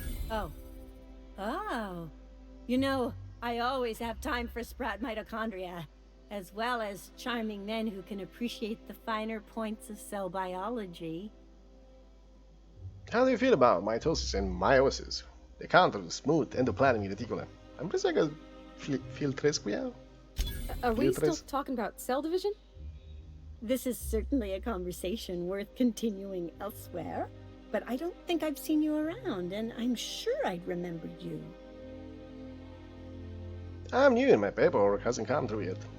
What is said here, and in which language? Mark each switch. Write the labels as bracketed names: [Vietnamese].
[English] Oh. Oh. You know, I always have time for sprout mitochondria, as well as charming men who can appreciate the finer points of cell biology. How do you feel about mitosis and meiosis? The counter of the smooth endoplasmic reticulum. [Romanian] Am impresia că filtrez cu ea? [English] Are we still talking about cell division? This is certainly a conversation worth continuing elsewhere, but I don't think I've seen you around, and I'm sure I'd remember you. I'm new and my paperwork hasn't come through yet.